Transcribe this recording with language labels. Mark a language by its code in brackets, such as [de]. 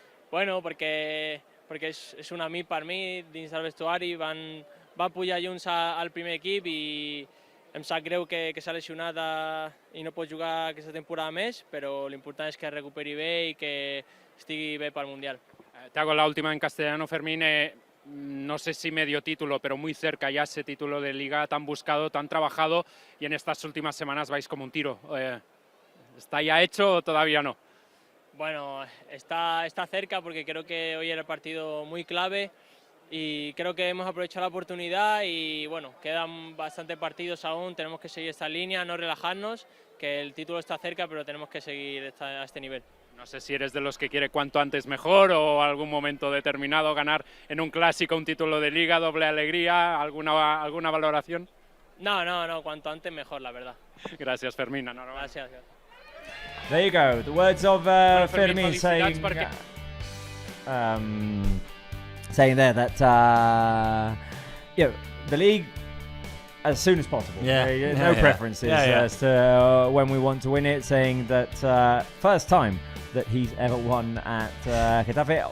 [ca] Bueno, perquè és un amic per mi dins del vestuari. Va pujar junts al primer equip i em sap greu que s'ha lesionat i no pot jugar aquesta temporada més, però l'important és que es recuperi bé i que estigui bé pel Mundial. [es] Te hago la última en castellano, Fermín. No sé si medio título, pero muy cerca ya ese título de Liga tan buscado, tan trabajado, y en estas últimas semanas vais como un tiro. ¿Está ya hecho o todavía no? Bueno, está cerca porque creo que hoy era el partido muy clave y creo que hemos aprovechado la oportunidad y bueno, quedan bastantes partidos aún, tenemos que seguir esta línea, no relajarnos, que el título está cerca, pero tenemos que seguir a este nivel. No sé si eres de los que quiere cuanto antes mejor o algún momento determinado ganar en un clásico un título de Liga, doble alegría, ¿alguna valoración? No, cuanto antes mejor, la verdad. Gracias, Fermín. Gracias. [en] There you go. The words of Fermin saying there that the league as soon as possible. No preferences as to when we want to win it, saying that first time that he's ever won at Getafe.